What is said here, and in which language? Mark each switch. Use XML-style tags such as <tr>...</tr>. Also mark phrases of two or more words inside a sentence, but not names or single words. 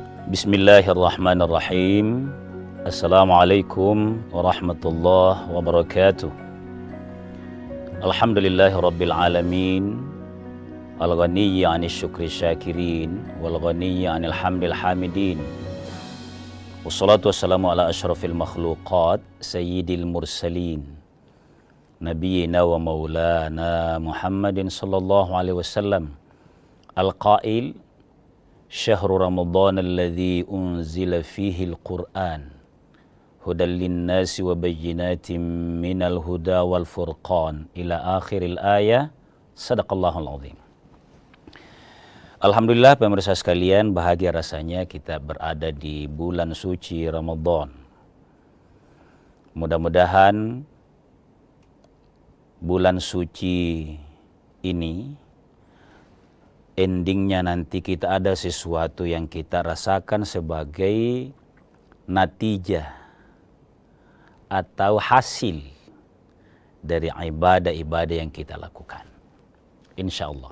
<ar>بسم الله الرحمن الرحيم. السلام عليكم ورحمة الله وبركاته. الحمد لله رب العالمين, الغني عن شكر الشاكرين، والغني عن حمد الحامدين. والصلاة والسلام على أشرف المخلوقات سيد المرسلين، نبينا ومولانا محمد صلى الله عليه وسلم, القائل شهر رمضان الذي أنزل فيه القرآن هدى للناس وبينات من الهدى والفرقان إلى آخر الآية. صدق الله العظيم.</ar> <id>Alhamdulillah pemirsa sekalian, bahagia rasanya kita berada di bulan suci Ramadan. Mudah-mudahan bulan suci ini endingnya nanti kita ada sesuatu yang kita rasakan sebagai natijah atau hasil dari ibadah-ibadah yang kita lakukan,</id> <ar>إن شاء الله.</ar>